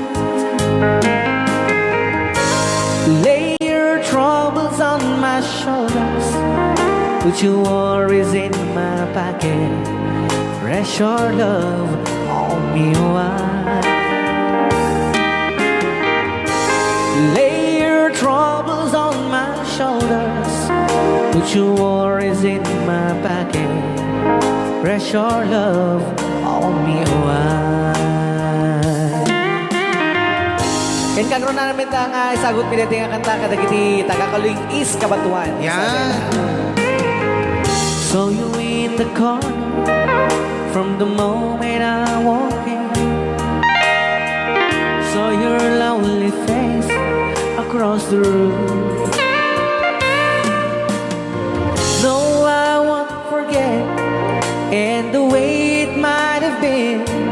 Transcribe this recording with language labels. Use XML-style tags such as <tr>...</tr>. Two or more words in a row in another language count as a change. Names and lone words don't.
<en>Lay your troubles on my shoulders, put your worries in my pocket, rest your love on me wide. Lay your troubles on my shoulders, put your worries in my pocket, rest your love on me wide.</en> <ilo>Ken kagro na namin ta nga isagot piniti nga kanta kadagiti tagakaluing is kabatuan. Yan.</ilo> <en>Saw you in the corner from the moment I walked in. Saw your lonely face across the room. No, I won't forget, and the way it might have been.</en>